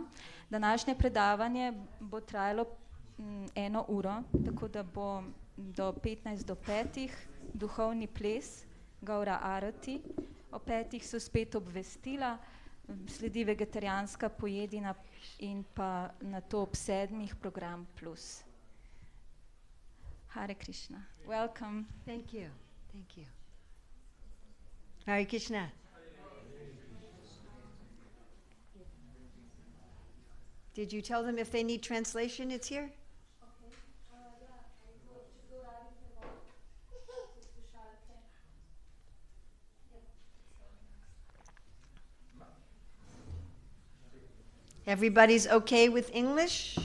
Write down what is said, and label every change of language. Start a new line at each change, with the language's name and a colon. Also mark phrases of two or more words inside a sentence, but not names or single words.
Slovenian: Današnje predavanje bo trajalo 1 uro, tako da bo do 15 do 5 duhovni ples, Gaura Arati, o 5 so spet obvestila, sledi vegetarijanska pojedina in pa na to ob 7 program plus.
Sanskrit: Hare Krishna.
English: Welcome. Thank you. Thank you.
Sanskrit: Hare Krishna.
English: Did you tell them if they need translation, it's here? Everybody's okay with English?